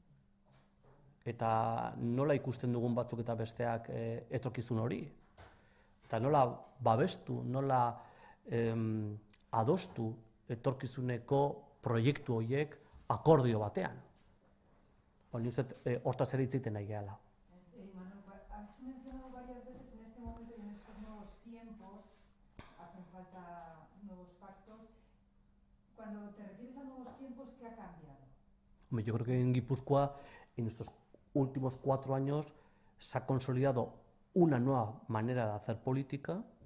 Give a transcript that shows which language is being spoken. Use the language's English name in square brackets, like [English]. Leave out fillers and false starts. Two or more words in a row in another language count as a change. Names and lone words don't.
[Basque] Eta nola ikusten dugun batzuk eta besteak etorkizun hori. Eta nola babestu, nola adostu etorkizuneko proiektu horiek akordio batean. Nik uste hortaz ere hitz egiten nahi gehala. [Spanish] Manuel, has mencionado varias veces en este momento y en estos nuevos tiempos hacen falta nuevos pactos. Cuando te refieres a nuevos tiempos, ¿qué ha cambiado? Hombre, yo creo que en Guipúzcoa, en estos últimos 4 años, se ha consolidado una nueva manera de hacer política.